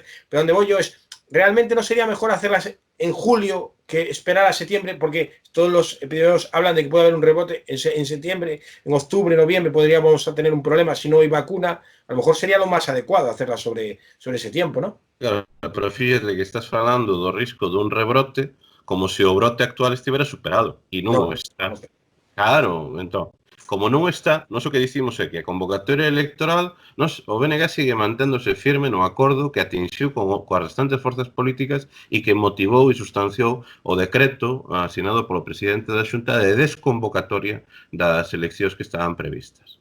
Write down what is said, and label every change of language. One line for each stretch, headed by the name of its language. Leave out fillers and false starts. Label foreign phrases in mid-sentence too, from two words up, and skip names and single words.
Spanish: Pero donde voy yo es, realmente no sería mejor hacerlas en julio que esperar a septiembre, porque todos los epidemiólogos hablan de que puede haber un rebote en septiembre, en octubre, noviembre podríamos tener un problema si no hay vacuna. A lo mejor sería lo más adecuado hacerla sobre ese tiempo, ¿no?
Galician: Claro, pero fíjate que estás falando do risco dun rebrote como se o brote actual estivera superado e non o está. Claro, entón, como non está, nós o que dicimos é que a convocatoria electoral, o BNG sigue manténdose firme no acordo que atinxiu coas restantes forzas políticas e que motivou e sustanciou o decreto asinado polo presidente da Xunta de desconvocatoria das eleccións que estaban previstas.